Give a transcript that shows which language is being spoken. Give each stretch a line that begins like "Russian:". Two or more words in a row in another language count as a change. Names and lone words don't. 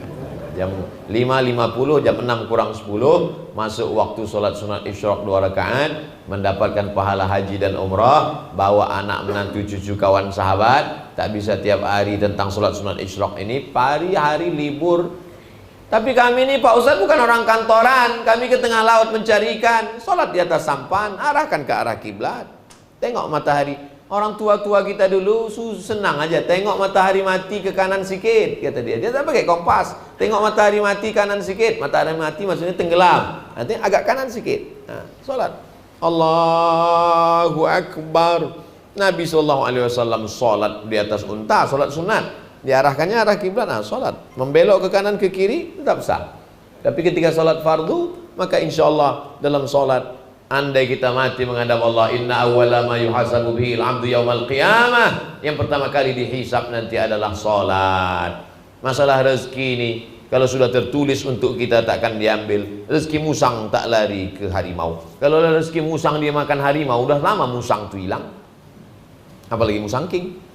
Indonesian: Jam 5.50, jam 6 kurang 10 masuk waktu sholat sunat isyraq 2 rakaat, mendapatkan pahala haji dan umrah, bawa anak menantu cucu kawan sahabat. Tak bisa tiap hari tentang sholat sunat isyraq ini, hari libur. Tapi kami ini Pak Ustadz bukan orang kantoran, kami ke tengah laut mencari ikan, sholat di atas sampan, arahkan ke arah kiblat,
Malay: tengok matahari. Orang tua-tua kita dulu senang aja, tengok matahari mati ke kanan sikit, kata dia. Dia tak pakai kompas, tengok matahari mati kanan sikit. Matahari mati maksudnya tenggelam, nanti agak kanan sikit. Nah, sholat
Arabic: الله أكبر.
Malay: Nabi SAW sholat di atas unta, sholat sunat, diarahkannya arah kiblat. Nah, sholat membelok ke kanan ke kiri tetap sah.
Indonesian: Tapi ketika sholat fardu, maka
Arabic: إن شاء الله
Indonesian: dalam sholat, andai kita mati menghadap Allah,
Arabic: إن أول ما يحاسب به العبد يوم القيامة,
Indonesian: yang pertama kali dihisab nanti adalah sholat.
Malay: Masalah rezeki ini kalau sudah tertulis untuk kita takkan diambil. Rezeki musang tak lari ke harimau. Kalau rezeki musang dia makan harimau, udah lama musang itu hilang, apalagi musang king.